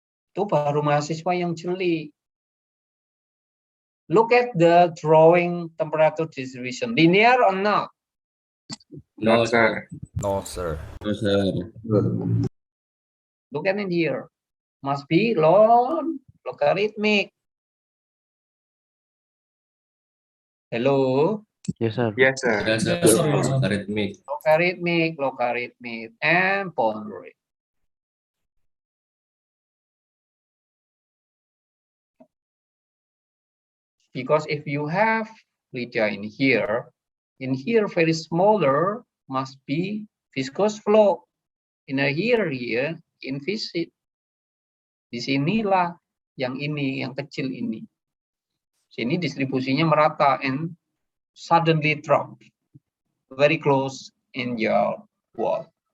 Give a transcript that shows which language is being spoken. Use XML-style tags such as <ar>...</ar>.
<id>Itu baru mahasiswa yang jeli.</id> <en>Look at the drawing temperature distribution. Linear or not? No, sir. No, sir. No, sir. Look at it here. Must be logarithmic. Hello? Yes, sir. Yes, sir. Yes, sir. Logarithmic. Logarithmic, and boundary. Because if you have Lydia in here very smaller must be viscous flow. In here inviscid.</en> <id>Di sinilah yang ini, yang kecil ini. Sini distribusinya merata</id> <en>and suddenly drop very close in your wall.</en>